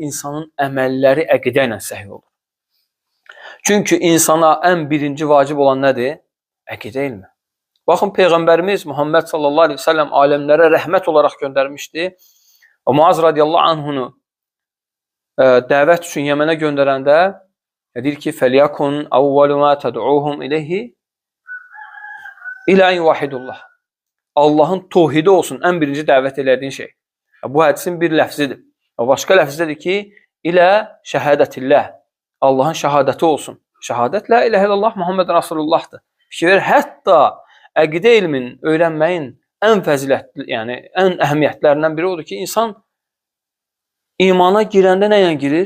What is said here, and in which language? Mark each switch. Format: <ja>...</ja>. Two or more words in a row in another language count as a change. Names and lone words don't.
<az>İnsanın əməlləri əqidə ilə səhih olur. Çünki insana ən birinci vacib olan nədir? Əqidə elmi. Baxın, Peyğəmbərimiz Muhammed</az> <ar>صلى الله عليه وسلم</ar> <az>aləmlərə rəhmət olaraq göndərmişdi. Və Muaz</az> <ar>رضي الله عنه</ar> <az>dəvət üçün Yəmənə göndərəndə deyir ki,</az> <ar>فَلْيَكُنْ أَوَّلُ مَا تَدْعُوهُمْ إِلَيْهِ إِلَى أَنْ يُوَحِدُ</ar> <az>Allahın tohidi olsun ən birinci dəvət elədiyin şey. Bu hədisin bir ləfzidir. Başqa ləfzdədir ki,</az> <ar>إلى شهادة الله.</ar> <az>Allahın şəhadəti olsun. Şəhadət</az> <ar>لا إله إلا الله</ar> <az>Muhammed Rasulullahdır. Fikir, hətta əqidə elmin öyrənməyin ən fəzilətli, yəni ən əhəmiyyətlərindən biri odur ki, insan imana girəndə nə ilə girir?</az>